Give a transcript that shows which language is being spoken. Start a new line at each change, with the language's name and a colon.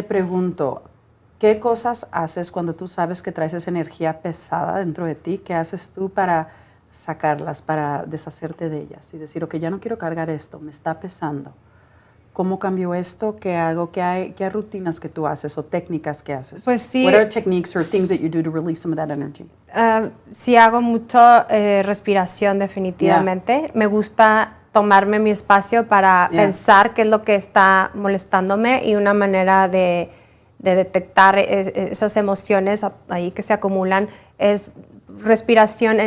Spanish: Te pregunto, ¿qué cosas haces cuando tú sabes que traes esa energía pesada dentro de ti? ¿Qué haces tú para sacarlas, para deshacerte de ellas y decir, ok, ya no quiero cargar esto, me está pesando? ¿Cómo cambio esto? ¿Qué hago? ¿Qué rutinas que tú haces o técnicas que haces? Pues sí.
English: What are techniques or things that you do to release some of that energy?
Spanish: Sí hago mucho respiración definitivamente.
English: Yeah.
Spanish: Me gusta tomarme mi espacio para pensar qué es lo que está molestándome y una manera de detectar esas emociones ahí que se acumulan es respiración.